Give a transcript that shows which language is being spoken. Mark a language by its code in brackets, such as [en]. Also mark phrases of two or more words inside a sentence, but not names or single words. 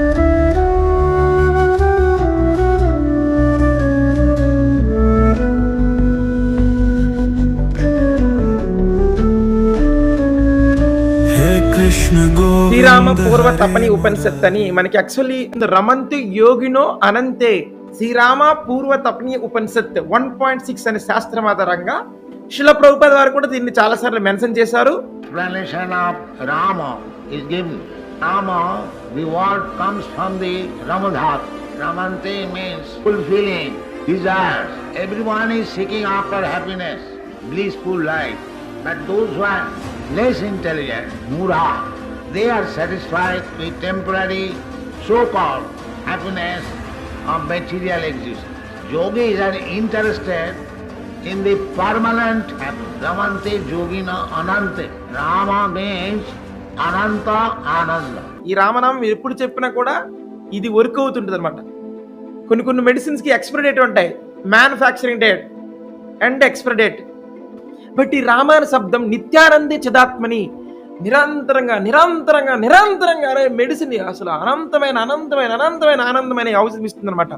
[te] శ్రీరామ పూర్వ తపని ఉపనిషత్ అని మనకి యాక్చువల్లీ [sa] రమంతి యోగినో అనంతే [te] శ్రీరామ పూర్వ తపని ఉపనిషత్ 1.6 అనే శాస్త్రం ఆధారంగా శిల ప్రభుపాద వారు కూడా దీన్ని చాలా సార్లు మెన్షన్ చేశారు. [en] Explanation of Rama is given. Rama, the word comes from the Ramadhat. Ramante means fulfilling desires. Everyone is seeking after happiness, blissful life. But those who are less intelligent, mura, they are satisfied with temporary so-called happiness of material existence. Yogis are interested in the permanent happiness. [sa] रमन्ते योगिन अनन्ते. [en] Rama means [sa] अनन्त आनन्द. [te] ఈ రామనామం ఎప్పుడు చెప్పినా కూడా ఇది వర్క్ అవుతుంటుంది అనమాట. కొన్ని మెడిసిన్స్ కి [en] expiry date [te] ఉంటాయి, [en] manufacturing date and expiry date. [te] బట్ ఈ రామాయణ శబ్దం [sa] నిత్యానందే చిదాత్మని, [te] నిరంతరంగా అరే మెడిసిన్ అసలు అనంతమైన ఔషధం ఇస్తుంది అనమాట.